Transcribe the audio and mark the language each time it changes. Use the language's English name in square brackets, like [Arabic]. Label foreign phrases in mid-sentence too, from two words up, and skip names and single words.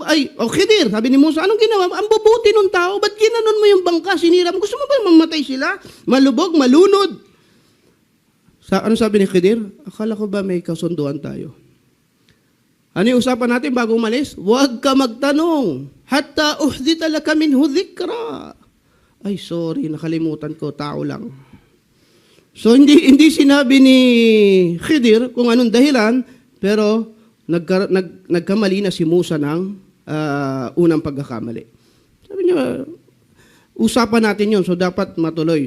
[Filipino] Khidir, sabi ni Musa, anong ginawa mo? Ang bubuti ng tao, ba't ginanon mo yung bangka? Sinira mo, gusto mo ba mamatay sila? Malubog, malunod. Ano sabi ni Khidir? Akala ko ba may kasunduan tayo? Ano yung usapan natin bago umalis? Huwag ka magtanong. [Arabic] حتى أحدث لك منه ذكرا. [Filipino] Ay, sorry, nakalimutan ko. Tao lang. So, hindi sinabi ni Khidir kung anong dahilan, pero nagkamali na si Musa ng unang pagkakamali. Sabi niya, usapan natin yun, so dapat matuloy.